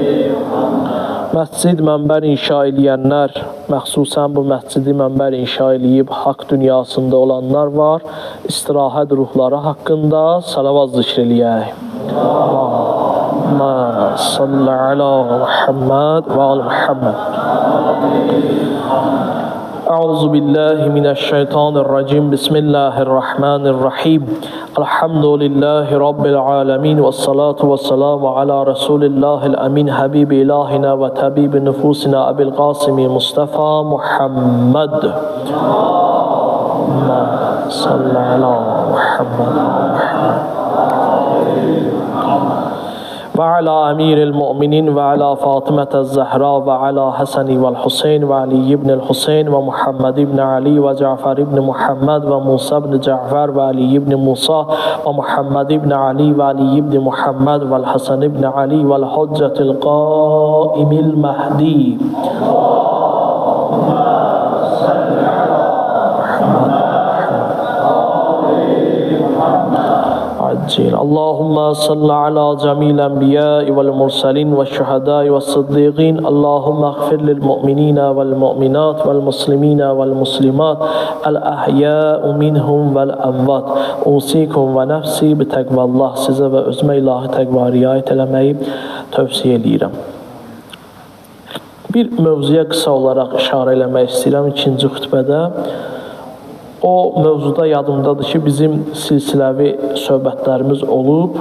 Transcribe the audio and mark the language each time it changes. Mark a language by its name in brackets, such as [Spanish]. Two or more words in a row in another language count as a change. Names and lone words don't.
[Azerbaijani] Məscid mənbər inşa eləyənlər, məxsusən bu məscidi mənbər inşa eləyib haqq dünyasında olanlar var. İstirahət ruhları haqqında salavat zikr eləyək. [Arabic] اللهم صل على محمد وآل محمد. أعوذ بالله من الشيطان الرجيم. بسم الله الرحمن الرحيم. الحمد لله رب العالمين. والصلاة والسلام على رسول الله الأمين. حبيب إلهنا وطبيب نفوسنا أبي القاسم المصطفى محمد. اللهم صل على محمد وعلى أمير المؤمنين وعلى فاطمة الزهراء وعلى الحسن والحسين وعلي بن الحسين ومحمد بن علي وجعفر بن محمد وموسى بن جعفر وعلي بن موسى ومحمد بن علي وعلي بن محمد والحسن بن علي والحجة القائم المهدي. اللهم صل على جميع الأنبياء والمرسلين والشهداء والصديقين. اللهم اغفر للمؤمنين والمؤمنات والمسلمين والمسلمات الأحياء منهم والأموات. أوصيكم ونفسي بتقوى الله. [Azerbaijani] Sizə və özümə ilahi təqva riayət eləməyi tövsiyə edirəm. Bir mövzuya qısa olaraq işarə eləmək istəyirəm ikinci xütbədə. O mövzuda yadımdadır ki, bizim silsiləvi söhbətlərimiz olub.